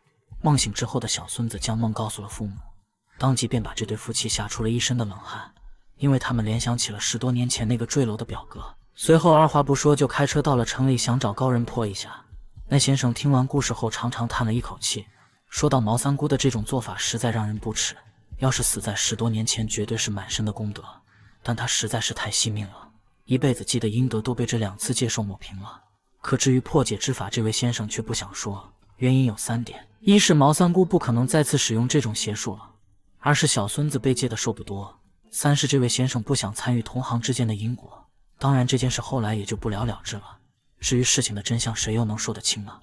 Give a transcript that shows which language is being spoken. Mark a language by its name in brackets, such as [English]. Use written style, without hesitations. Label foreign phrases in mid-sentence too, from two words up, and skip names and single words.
[Chinese] 夢醒之後的小孫子將夢告訴了父母，當即便把這對夫妻嚇出了一身的冷汗，因為他們聯想起了10多年前那個墜樓的表哥。隨後二話不說就開車到了城裡，想找高人破一下。那先生聽完故事後長長嘆了一口氣，說到毛三姑的這種做法實在讓人不齒，要是死在10多年前絕對是滿身的功德，但他實在是太惜命了，一輩子積的陰德都被這2次借壽抹平了。可至於破解之法，這位先生卻不想說，原因有3點：一是毛三姑不可能再次使用這種邪術了；二是小孫子被借的壽不多；三是這位先生不想參與同行之間的因果。當然這件事後來也就不了了之了，至於事情的真相，誰又能說得清呢？